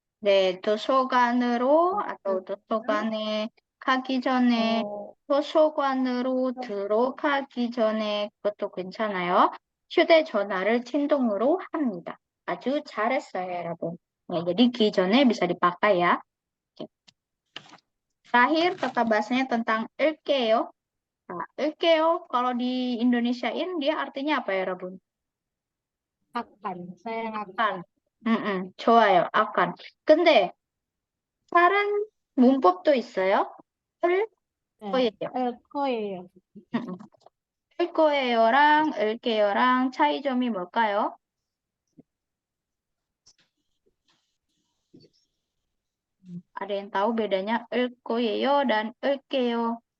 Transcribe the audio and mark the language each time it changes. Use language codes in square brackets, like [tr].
[ko] 네, 도서관으로 atau 도서관에 가기 전에 도서관으로 들어가기 전에 그것도 괜찮아요. 휴대전화를 진동으로 합니다. 아주 잘했어요, 여러분. [id] 네, jadi 기존에 bisa dipakai ya. Oke. Terakhir, kata bahasanya tentang 을게요. Nah, 을게요 kalau di Indonesiain dia artinya apa ya, Rabun? 아깐, saya akan. 좋아요. akan. [ko] 근데 다른 문법도 있어요. 을 거예요. 거예요. 을 거예요랑 을게요랑 차이점이 뭘까요? [id] Ada yang tahu bedanya 을 거예요 dan 을게요?